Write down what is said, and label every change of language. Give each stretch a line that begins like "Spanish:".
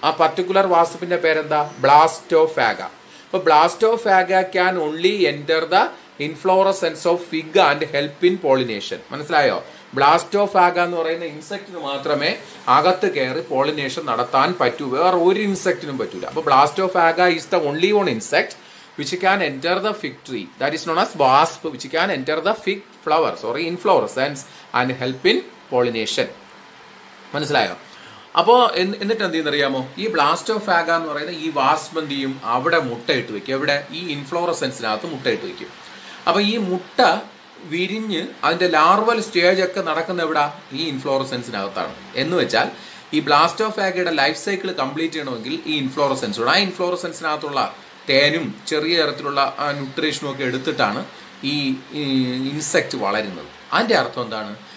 Malayalam: ആ പർട്ടിക്കുലർ വാസ്പിൻ്റെ പേരെന്താ?
English: Blastophaga. അപ്പോൾ Blastophaga can only enter the inflorescence of fig and help in pollination.
Malayalam: മനസ്സിലായോ? ബ്ലാസ്റ്റോഫാഗ എന്ന് പറയുന്ന ഇൻസെക്റ്റിന് മാത്രമേ അകത്ത് കയറി പോളിനേഷൻ നടത്താൻ പറ്റൂ, വേറെ ഒരു ഇൻസെക്റ്റിനും പറ്റൂല.
English: അപ്പോൾ Blastophaga is the only one insect which can enter the fig tree, that is known as wasp, which can enter the fig flowers or inflorescence and help in pollination.
Malayalam: മനസ്സിലായോ? അപ്പോൾ എന്നിട്ട് എന്ത് ചെയ്യുന്നറിയാമോ? ഈ ബ്ലാസ്റ്റോഫാഗ എന്ന് പറയുന്ന ഈ വാസ്പ് എന്ത് ചെയ്യും? അവിടെ മുട്ടയിട്ട് വെക്കും. എവിടെ? ഈ ഇൻഫ്ലോറസെൻസിനകത്ത് മുട്ടയിട്ട് വെക്കും. അപ്പോൾ ഈ മുട്ട വിരിഞ്ഞ് അതിൻ്റെ ലാർവൽ സ്റ്റേജ് ഒക്കെ നടക്കുന്ന എവിടെ? ഈ ഇൻഫ്ലോറസെൻസിനകത്താണ്. എന്ന് വെച്ചാൽ ഈ ബ്ലാസ്റ്റോഫാഗയുടെ ലൈഫ് സൈക്കിൾ കംപ്ലീറ്റ് ചെയ്യണമെങ്കിൽ ഈ ഇൻഫ്ലോറസെൻസ്, ആ ഇൻഫ്ലോറസെൻസിനകത്തുള്ള തേനും ചെറിയ തരത്തിലുള്ള ന്യൂട്രീഷനും ഒക്കെ എടുത്തിട്ടാണ് ഈ ഇൻസെക്റ്റ് വളരുന്നത്. അതിൻ്റെ അർത്ഥം എന്താണ്?